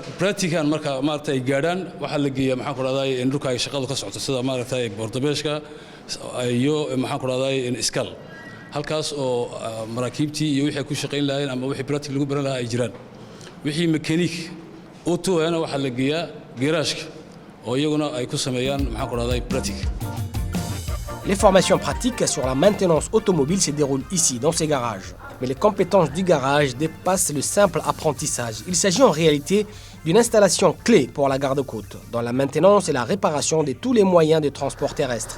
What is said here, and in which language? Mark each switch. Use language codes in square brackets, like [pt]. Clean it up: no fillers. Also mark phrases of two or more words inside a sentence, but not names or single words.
[so] practican marka maartay gaadhaan waxa la geeyaa maxaan ku raadayay in dhulka ay shaqadu ka socoto sida maartay bordobeeshka iyo maxaan ku raadayay in iskal halkaas oo maraakiibtii iyo wixii ku shaqeyn lahayn ama wixii practical lagu baran lahaa ay jiraan wixii mechanic auto ana waxa la geeyaa garage oo iyaguna ay ku sameeyaan maxaan ku raadayay practical. [fr] Les formations pratiques sur la maintenance automobile se déroulent ici, dans ces garages. Mais les compétences du garage dépassent le simple apprentissage. Il s'agit en réalité d'une installation clé pour la garde-côte, dans la maintenance et la réparation de tous les moyens de transport terrestre.